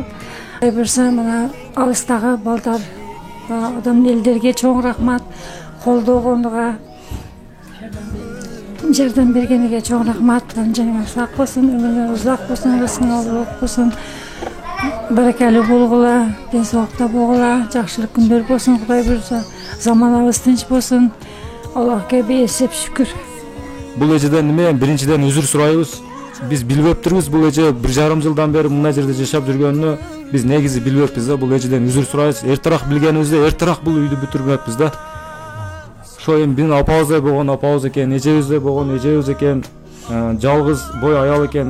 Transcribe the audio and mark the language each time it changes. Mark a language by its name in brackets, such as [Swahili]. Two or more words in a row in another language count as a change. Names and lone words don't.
[Kyrgyz] Айбырса мына алыстагы балдар, адам элдерге чоң рахмат, колдогонуга, жардам бергениге чоң рахмат. Жаныңар сак болсун, өмүрүңөр узак болсун, рызкыңар улук болсун. Баракалуу болгула, ден соолукта болгула, жакшылык күндөр болсун, Кудай буйрса, заманыбыз тынч болсун. Аллага бээсип шүкүр. Бул эжеден неме? Биринчиден үзүр сурайбыз. Биз билбептирбиз бул эже 1,5 жылдан бери мына жерде жашап жүргөнүнү биз негизи билбеппиз да. Бул эжеден үзүр сурайбыз. Эртерээк билгенибизде эртерээк бул үйдү бүтүрмөппүз да. Ошо эми биздин апабыздай болгон апабыз экен, эжебиздей болгон эжебиз экен, жалгыз бой аял экен.